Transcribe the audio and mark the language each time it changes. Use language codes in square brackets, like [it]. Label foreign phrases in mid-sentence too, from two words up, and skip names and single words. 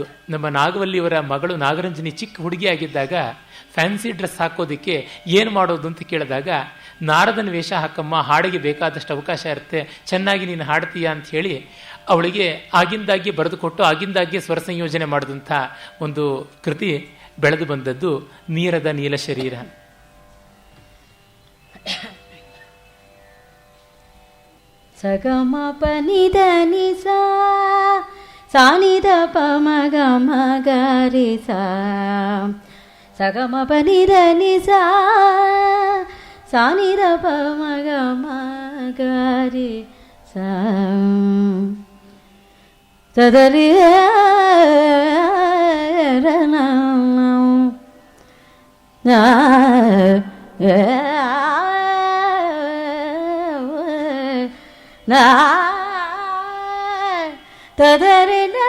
[kn] ನಮ್ಮ ನಾಗವಲ್ಲಿಯವರ ಮಗಳು ನಾಗರಂಜನಿ ಚಿಕ್ಕ ಹುಡುಗಿಯಾಗಿದ್ದಾಗ [en] fancy dress [kn] ಹಾಕೋದಕ್ಕೆ ಏನು ಮಾಡೋದು ಅಂತ ಕೇಳಿದಾಗ, ನಾರದನ ವೇಷ ಹಾಕಮ್ಮ, ಹಾಡಿಗೆ ಬೇಕಾದಷ್ಟು ಅವಕಾಶ ಇರುತ್ತೆ, ಚೆನ್ನಾಗಿ ನೀನು ಹಾಡ್ತೀಯಾ ಅಂತ ಹೇಳಿ ಅವಳಿಗೆ ಆಗಿಂದಾಗ್ಗೆ ಬರೆದುಕೊಟ್ಟು ಆಗಿಂದಾಗ್ಗೆ ಸ್ವರ ಸಂಯೋಜನೆ ಮಾಡಿದಂಥ ಒಂದು ಕೃತಿ ಬೆಳೆದು ಬಂದದ್ದು ನೀರದ ನೀಲ ಶರೀರ. ಸಗಮ ಪನಿದ ನಿಸ ಸಾನಿದ ಪಮಗ ಮಗರಿ ಸಗಮ ಪನಿದ ನಿಸ ಸಾನಿದ ಪಮಗ ಮಗರಿ ಸದರಿ ತದರಿ